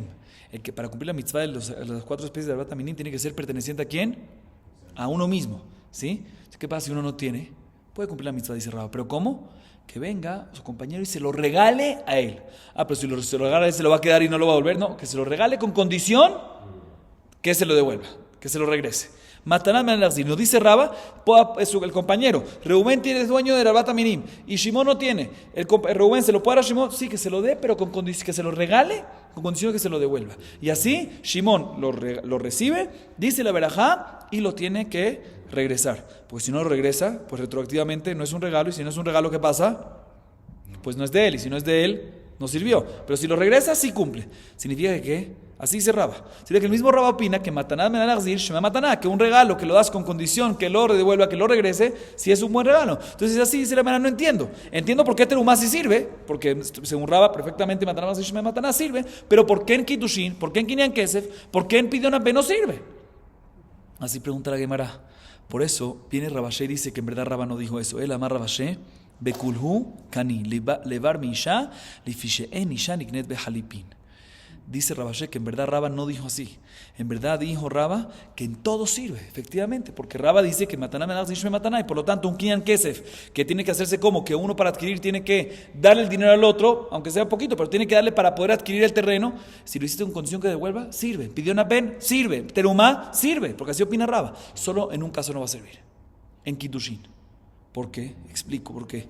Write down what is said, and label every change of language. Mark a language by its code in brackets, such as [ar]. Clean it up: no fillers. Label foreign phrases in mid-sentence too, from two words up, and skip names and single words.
[es] El que para cumplir la mitzvah de las 4 especies de salvat también tiene que ser perteneciente a quién? A uno mismo, ¿sí? ¿Qué pasa si uno no tiene? Puede cumplir la mitzvah, dice Raba, pero ¿cómo? Que venga su compañero y se lo regale a él. Pero si se lo regala a él, se lo va a quedar y no lo va a devolver. No, que se lo regale con condición que se lo devuelva, que se lo regrese. [he] Mataná menal lagzir. [es] Nos dice Raba, el compañero, Reubén tiene dueño de [he] Rabat Aminim [es] y Shimón no tiene. Reubén se lo puede dar a Shimón, sí, que se lo dé, pero con condición que se lo regale, con condición que se lo devuelva. Y así Shimón lo recibe, dice la verajá y lo tiene que regresar. Porque si no lo regresa, pues retroactivamente no es un regalo, y si no es un regalo, ¿qué pasa? Pues no es de él, y si no es de él, no sirvió. Pero si lo regresa, sí cumple. Significa que ¿qué? Así dice Raba. Significa que el mismo Raba opina que [he] mataná menal lagzir, shema mataná, [es] que un regalo que lo das con condición que lo devuelva, que lo regrese, si es un buen regalo. Entonces así dice la manera, no entiendo. Entiendo por qué terumá sí sirve, porque según Raba perfectamente [he] mataná lagzir, shema mataná [es] sirve, pero ¿por qué en kiddushin, por qué en [he] kinyan kesef, [es] por qué en [he] pidyon ben [es] no sirve? Así pregunta la Gemara. Por eso viene Rabashé y dice que en verdad Raba no dijo eso. [arc] Él ama Rabashé, bekulhu kani, levar mi isha, lifishe'en isha niknet behalipin. [es] Dice Rabashé que en verdad Raba no dijo así. En verdad dijo Raba que en todo sirve, efectivamente, porque Raba dice que [he] mataná menal shme mataná, [es] y por lo tanto un [he] kinyan kesef [es] que tiene que hacerse como que uno para adquirir tiene que darle el dinero al otro, aunque sea poquito, pero tiene que darle para poder adquirir el terreno. Si lo hiciste con condición que devuelva, sirve. [he] Pidyon ben, [es] sirve. Terumá, sirve, porque así opina Raba. Solo en un caso no va a servir, en kiddushin. ¿Por qué? Explico por qué.